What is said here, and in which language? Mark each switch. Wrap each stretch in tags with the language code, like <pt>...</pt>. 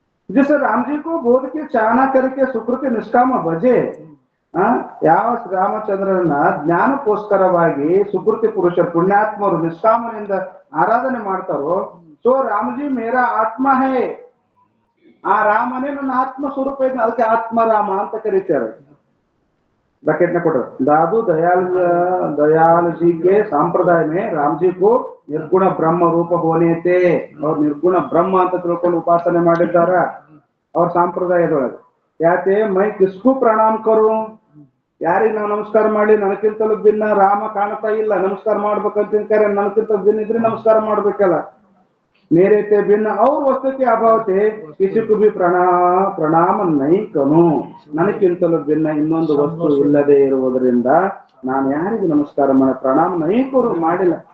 <hi>जैसे राम जी को बोध के चाहना करके सुकृति निष्काम भजे,</hi> <kn>ಯಾವ ಶ್ರೀರಾಮಚಂದ್ರನ ಜ್ಞಾನಕ್ಕೋಸ್ಕರವಾಗಿ ಸುಕೃತಿ ಪುರುಷ ಪುಣ್ಯಾತ್ಮರು ನಿಷ್ಕಾಮನಿಂದ ಆರಾಧನೆ ಮಾಡ್ತಾರೋ,</kn> <hi>ಸೊ ರಾಮಜಿ ಮೇರಾ ಆತ್ಮ ಹೇ,</hi> <kn>ಆ ರಾಮನೇ ನನ್ನ ಆತ್ಮ ಸ್ವರೂಪ ಇದೆ, ಅದಕ್ಕೆ ಆತ್ಮರಾಮ ಅಂತ ಕರೀತಾರೆ.</kn> <hi>ब्रैकेट में कोट दादू दयाल जी के संप्रदाय में राम जी को निर्गुण ब्रह्म रूप होने थे और निर्गुण ब्रह्म</hi> <kn>ಅಂತ ತಿಳ್ಕೊಂಡು ಉಪಾಸನೆ ಮಾಡಿದ್ದಾರೆ ಅವ್ರ ಸಂಪ್ರದಾಯದೊಳಗೆ. ಯಾಕೆ</kn> <hi>ಮೈ ಕಿಸ್ಕು ಪ್ರಣಾಮ ಕರು,</hi> <kn>ಯಾರಿಗೆ ನಾವು ನಮಸ್ಕಾರ ಮಾಡಿ? ನನಗಿಂತಲೂ ಭಿನ್ನ ರಾಮ ಕಾಣ್ತಾ ಇಲ್ಲ, ನಮಸ್ಕಾರ ಮಾಡ್ಬೇಕಂತ ಕರೆ, ನನಗಿಂತ ಭಿನ್ನ ಇದ್ರೆ ನಮಸ್ಕಾರ ಮಾಡ್ಬೇಕಲ್ಲ.</kn> <hi>मेरे ते भिन्न और वस्तु के अभाव थे किसी को भी ಪ್ರಣಾಮ ನೈ ಕನು,</hi> <kn>ನನಗಿಂತಲೂ ಭಿನ್ನ ಇನ್ನೊಂದು ವಸ್ತು ಇಲ್ಲದೆ ಇರುವುದರಿಂದ ನಾನು ಯಾರಿಗೆ ನಮಸ್ಕಾರ ಮಾಡಿ ಪ್ರಣಾಮ ನೈಕರು ಮಾಡಿಲ್ಲ.</kn>